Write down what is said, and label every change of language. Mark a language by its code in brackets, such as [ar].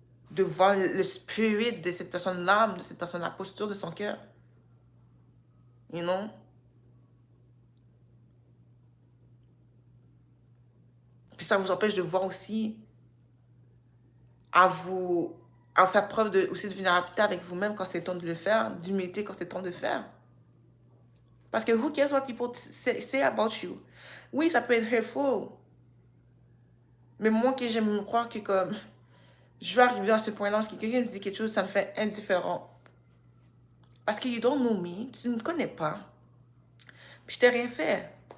[fr] De voir le spirit de cette personne, l'âme de cette personne, la posture de son cœur. [en] You know? [fr] Puis ça vous empêche de voir aussi à vous à faire preuve de, aussi de vulnérabilité avec vous-même quand c'est temps de le faire, d'humilité quand c'est temps de le faire. Parce que [en] who cares what people say about you? [fr] Oui, ça peut être hurtful. Mais moi, que j'aime me croire que comme je vais arriver à ce point-là, parce que quelqu'un me dit quelque chose, ça me fait indifférent. Parce que [en] you don't know me, [fr] tu ne me connais pas. Puis je t'ai rien fait.